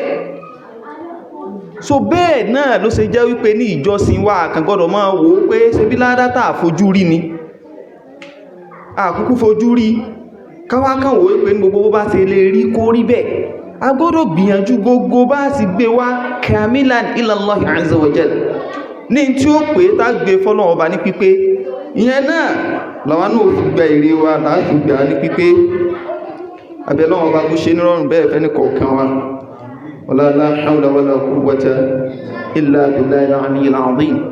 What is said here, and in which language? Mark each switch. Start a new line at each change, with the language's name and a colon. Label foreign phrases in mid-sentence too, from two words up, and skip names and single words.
Yoruba: So bẹ́ẹ̀ náà ló ṣe jẹ́ wípé ní ìjọsìn wa kàn gbọ́dọ̀ máa wò ó pé ṣe bí ládátà àfojú rí ni, àkúkú fojú rí, káwá kàn wò ó pé ní gbogbo bá ṣe lè rí kó rí bẹ́ẹ̀. A gbọ́dọ̀ gbìyànjú gbogbo bá sì gbé wá
Arabic: كاملا إلى الله عز وجل,
Yoruba: ní tí ó pé tá gbé fọ́lọ́run ọba ní pípé. Ìyẹn náà làwọn náà fi gba èrè wa láti gbà ní pípé. Abẹ́lọ́run ọba kó ṣe nírọ̀rùn bẹ́ẹ̀ fẹ́ ní kọ̀ọ̀kan wa.
Arabic: ولا حول ولا قوة إلا بالله العلي العظيم.